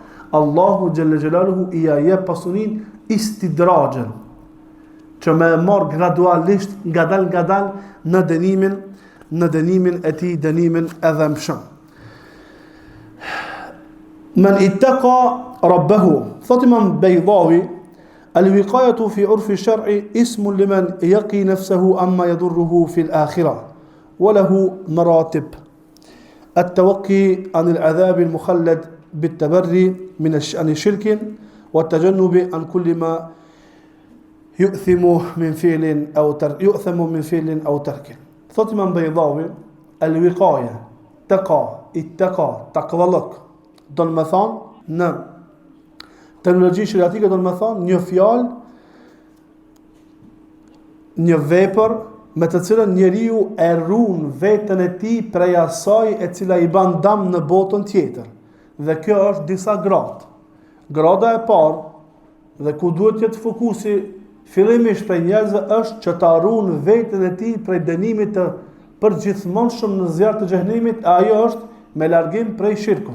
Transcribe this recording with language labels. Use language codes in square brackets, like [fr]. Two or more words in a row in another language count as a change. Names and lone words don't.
[ar] الله جل جلاله [sq] i jep pasunin istidrajen, që me marr gradualisht ngadal në dënimin e tij, dënimin e dhëmshëm. [ar] من اتقى ربه, [sq] thot Imam Baydawi, [ar] الوقاية في عرف الشرع اسم لمن يقي نفسه عما يضره في الآخرة وله مراتب. التوقي عن العذاب المخلد بالتبري عن الشرك والتجنب عن كل ما يؤثم من فعل أو ترك. ثم من بيضاوي الوقاية تقوى دون مثال نعم [sq] terminologji shariatike do të më thonë një fjalë, një vepër me të cilën njeriu e ruan veten e tij prej asaj e cila i bën dëm në botën tjetër. Dhe kjo është disa gradë. Grada e parë dhe ku duhet të jetë fokusi fillimisht për njerëzve është që ta ruan veten e tij prej dënimit të përgjithmonshëm në zjarr të xhenemit, ajo është me largim prej shirkut.